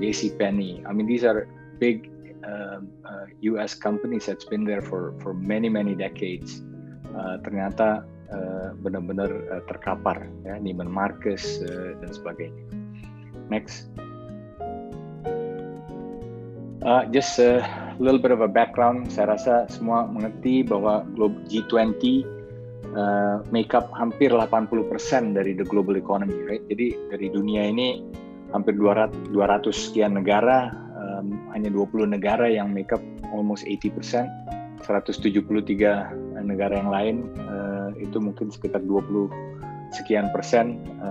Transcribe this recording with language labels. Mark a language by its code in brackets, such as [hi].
[en] JCPenney, I mean these are big US companies that's been there for many decades. [id] Ternyata benar-benar terkapar ya, Neiman Marcus dan sebagainya. [en] Next. Just a little bit of a background. [id] Saya rasa semua mengerti bahwa G20 [en] make up [id] hampir 80% dari [en] the global economy, right? [id] Jadi dari dunia ini hampir 200 sekian negara, hanya 20 negara yang [en] make up almost [id] 80%, 173 negara yang lain itu mungkin sekitar 20 sekian persen.